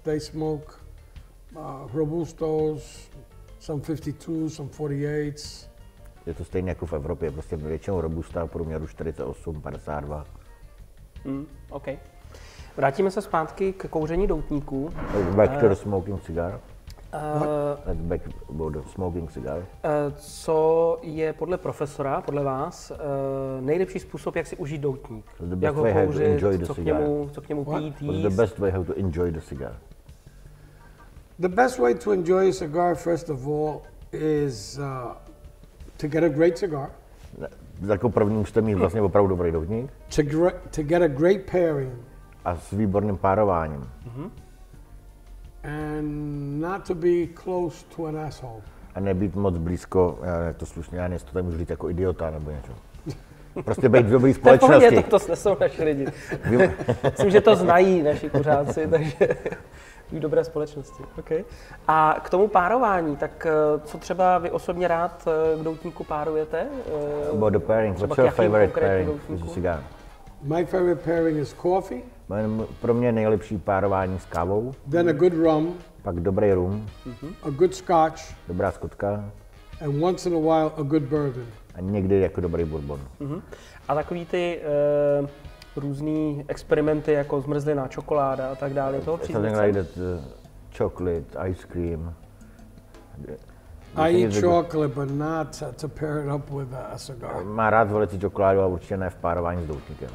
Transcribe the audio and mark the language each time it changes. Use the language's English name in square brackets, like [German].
[English] They smoke Robustos, some 52, some 48s. [Czech] Je to stejné jako v Evropě, prostě většinou Robusta v průměru 48, 52. [English] OK. [Czech] Vrátíme se zpátky k kouření doutníků. [English] Back to the smoking cigar. Let's back about the smoking cigar. [Czech] Co je podle profesora, podle vás, nejlepší způsob, jak si užít doutník? Jak ho kouřit, co k němu pít, jíst? [English] What's the best way how to enjoy the cigar? The best way to enjoy a cigar, first of all, is to get a great cigar. [Czech] Jako první musíte mít vlastně opravdu dobrý doutník. [English] To get a great pairing. [Czech] A s výborným párováním. [English] And not to be close to an asshole. [Czech] A nebýt moc blízko, já to slušně, já to tady můžu říct jako idiota nebo něco. Prostě být v dobrý společnosti. To snesou naši lidi. Myslím, že to znají naši kuřáci, takže v dobré společnosti. Okay. A k tomu párování, tak co třeba vy osobně rád k doutníku párujete? [English] About the pairing, what's your favorite pairing with the cigar? My favorite pairing is coffee. [Czech] Pro mě nejlepší párování s kávou. [English] Then a good rum. [Czech] Pak dobrý rum. [English] A good scotch. [Czech] Dobrá skotka. [English] And once in a while a good bourbon. [Czech] A někdy jako dobrý bourbon. A takový ty různý experimenty jako zmrzliná čokoláda a tak dále, toho [English] Something like that, chocolate, ice cream. I eat chocolate, but not to pair it up with a cigar. [Czech] Má rád velice čokoládu, ale určitě ne v párování s doutníkem.